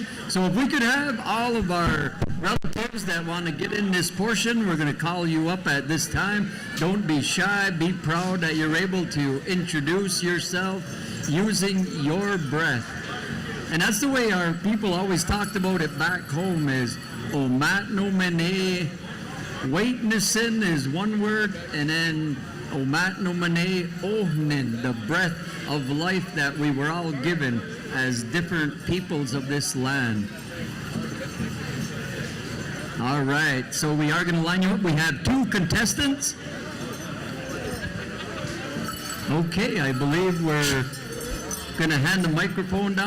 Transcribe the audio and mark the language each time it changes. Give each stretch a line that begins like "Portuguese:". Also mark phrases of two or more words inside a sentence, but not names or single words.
English: So if we could have all of our relatives that want to get in this portion, we're going to call you up at this time. Don't be shy. Be proud that you're able to introduce yourself using your breath. And that's the way our people always talked about it back home is Omat no mene. Waitnessin is one word, and then Omat no mene ohnin, the breath of life that we were all given as different peoples of this land. All right, so we are going to line you up. We have 2 contestants. Okay, I believe we're going to hand the microphone down.